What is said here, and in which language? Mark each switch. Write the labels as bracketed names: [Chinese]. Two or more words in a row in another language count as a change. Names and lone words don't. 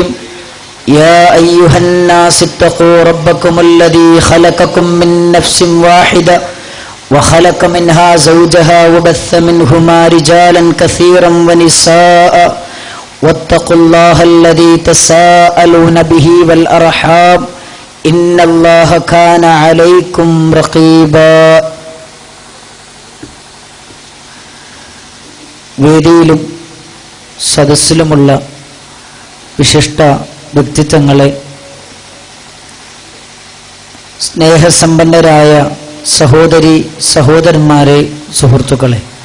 [Arabic] يا أيها الناس اتقوا ربكم الذي خلقكم من نفس واحدة وخلق منها زوجها وبث منهما رجالا كثيرا ونساء واتقوا الله الذي تساءلون به والأرحام إن الله كان عليكم رقيبا. [Malayalam] വേദിയിലും സദസ്സിലുമുള്ള വിശിഷ്ട വ്യക്തിത്വങ്ങളെ, സ്നേഹസമ്പന്നരായ സഹോദരി സഹോദരന്മാരെ, സുഹൃത്തുക്കളെ,